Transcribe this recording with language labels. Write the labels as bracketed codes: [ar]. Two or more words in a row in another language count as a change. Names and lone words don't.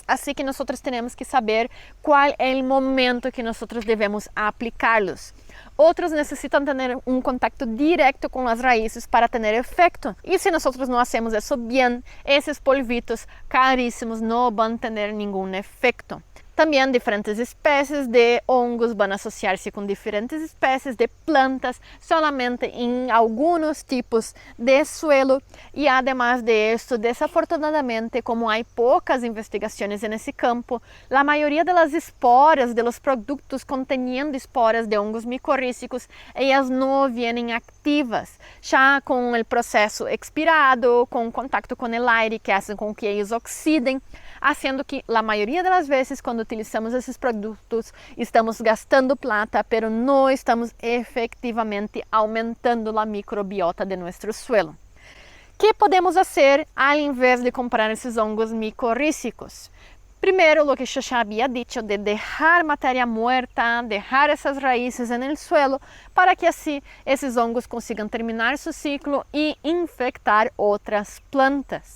[es] Así que nosotros tenemos que saber cuál es el momento que nosotros debemos aplicarlos. Otros necesitan tener un contacto directo con las raíces para tener efecto. Y si nosotros no hacemos eso bien, esos polvitos carísimos no van a tener ningún efecto. [pt] Também diferentes espécies de hongos vão associar-se com diferentes espécies de plantas solamente em alguns tipos de suelo. E [es] además de esto, desafortunadamente, [pt] como há poucas investigações nesse campo, a maioria das esporas [es] de los [pt] produtos conteniendo esporas de hongos micorrízicos, elas não vêm ativas, já com o processo expirado, com contato com o aire que fazem com que eles oxidem, fazendo que a maioria das vezes quando utilizamos esses produtos estamos gastando [es] plata, pero [pt] não estamos efetivamente aumentando a microbiota de nosso suelo. O que podemos fazer ao invés de comprar esses hongos micorrízicos? Primeiro, o que eu já havia dito, de deixar matéria muerta, deixar essas raízes no suelo, para que assim esses hongos consigam terminar seu ciclo e infectar outras plantas.